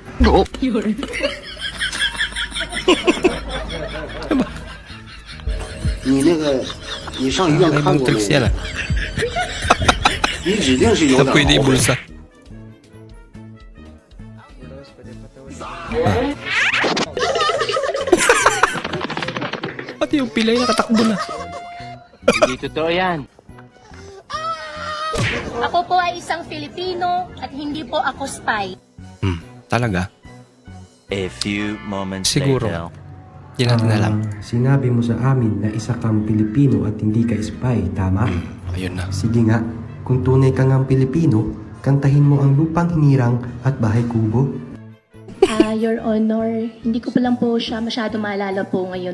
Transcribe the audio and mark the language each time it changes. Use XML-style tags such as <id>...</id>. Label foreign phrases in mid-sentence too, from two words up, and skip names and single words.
<zh>你那个，你上医院</zh> <tl>Ay,</tl> <zh>看</zh> <tl>ibang</tl> <zh>过没</zh> <tl>tricks yan</tl> <zh>有？ ah. 你指定是有</zh> <tl>Na</tl> <zh>点</zh> <tl>pwede</tl> <zh>后悔。</zh> <tl>ibulsa. Pati yung pilay nakatakbo na. Hindi totoo yan. Ako po ay isang Filipino at hindi po ako spy. Talaga?</tl> <en>A few moments</en> <tl>Siguro.</tl> <en>later.</en> <tl>Hindi natin alam. Sinabi mo sa amin na isa kang Pilipino at hindi ka spy, tama? Ayun na. Sige nga, kung tunay ka ngang Pilipino, kantahin mo ang lupang hinirang at bahay kubo.</tl> <en>Your Honor,</en> <tl>hindi ko pa lang po siya masyado maalala po ngayon.</tl>